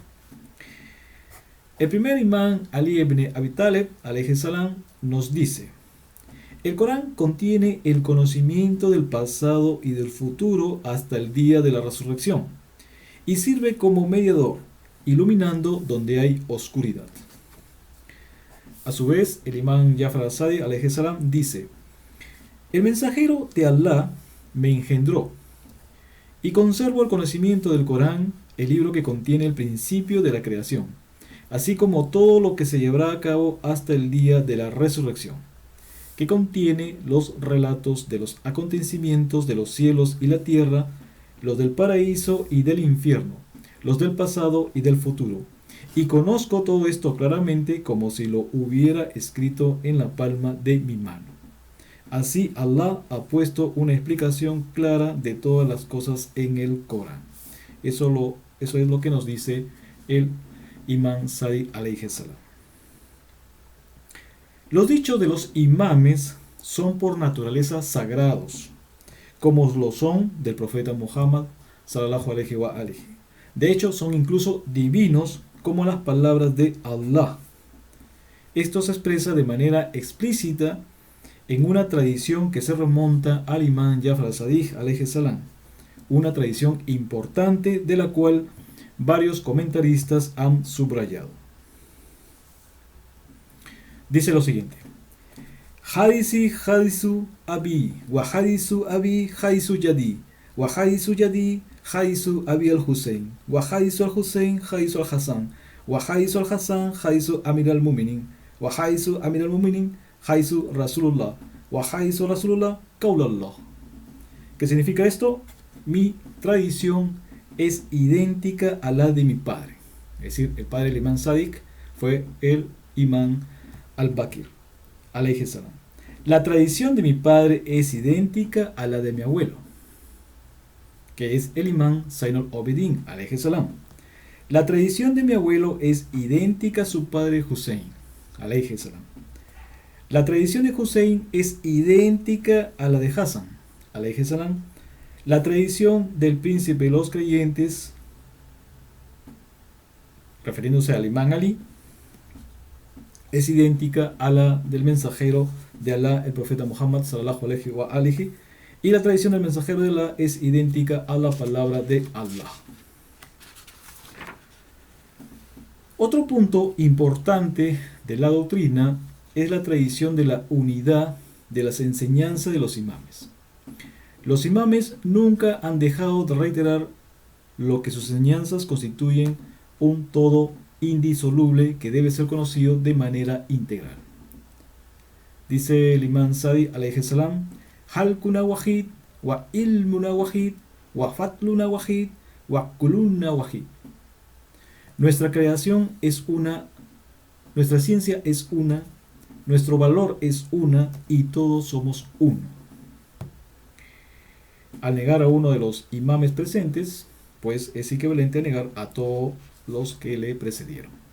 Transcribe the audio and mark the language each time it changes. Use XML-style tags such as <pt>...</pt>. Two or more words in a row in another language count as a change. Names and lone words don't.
<es>El primer imán, Ali ibn Abi Talib,</es> <ar>عليه السلام,</ar> <es>nos dice: el Corán contiene el conocimiento del pasado y del futuro hasta el día de la resurrección, y sirve como mediador, iluminando donde hay oscuridad. A su vez, el imán Jafar al-Sadiq,</es> <ar>عليه السلام,</ar> <es>dice: el mensajero de Allah me engendró, y conservo el conocimiento del Corán, el libro que contiene el principio de la creación, así como todo lo que se llevará a cabo hasta el día de la resurrección, que contiene los relatos de los acontecimientos de los cielos y la tierra, los del paraíso y del infierno, los del pasado y del futuro, y conozco todo esto claramente como si lo hubiera escrito en la palma de mi mano. Así Allah ha puesto una explicación clara de todas las cosas en el Corán. Eso es lo que nos dice el imán Sadiq</es> <ar>عليه السلام.</ar> <es>Los dichos de los imames son por naturaleza sagrados, como lo son del profeta Muhammad</es> <ar>صلى الله عليه وآله.</ar> <es>De hecho, son incluso divinos como las palabras de Allah. Esto se expresa de manera explícita en una tradición que se remonta al imán Jafar al-Sadiq</es> <ar>عليه السلام,</ar> <es>una tradición importante de la cual varios comentaristas han subrayado. Dice lo siguiente:</es> <ar>حديثي حديث أبي، وحديث أبي حديث جدي، وحديث جدي حديث أبي الحسين، وحديث الحسين حديث الحسن، وحديث الحسن حديث أمير المؤمنين، وحديث أمير المؤمنين حديث رسول الله، وحديث رسول الله قول الله.</ar> <es>¿Qué significa esto? Mi tradición es idéntica a la de mi padre. Es decir, el padre del imán Sadiq fue el imán al-Bakir,</es> <ar>عليه السلام.</ar> <es>La tradición de mi padre es idéntica a la de mi abuelo, que es el imán Zainul Abidin,</es> <ar>عليه السلام.</ar> <es>La tradición de mi abuelo es idéntica a su padre Hussein,</es> <ar>عليه السلام.</ar> <es>La tradición de Hussein es idéntica a la de Hassan,</es> <ar>عليه السلام.</ar> <es>La tradición del príncipe de los creyentes, refiriéndose al imán Ali, es idéntica a la del mensajero de Allah, el profeta Muhammad</es> <ar>صلى الله عليه وآله,</ar> <es>y la tradición del mensajero de Allah es idéntica a la palabra de Allah. Otro punto importante de la doctrina es la tradición de la unidad de las enseñanzas de los imames. Los imames nunca han dejado de reiterar lo que sus enseñanzas constituyen un todo indisoluble que debe ser conocido de manera integral. Dice el imán Sadi</es> <ar>عليه السلام: خلقنا واحد، وعلمنا واحد، وفضلنا واحد، وكلنا واحد.</ar> <es>Nuestra creación es una, nuestra ciencia es una, nuestro valor es una y todos somos uno. Al negar a uno de los imames presentes, pues es equivalente a negar a todos los que le precedieron.</es>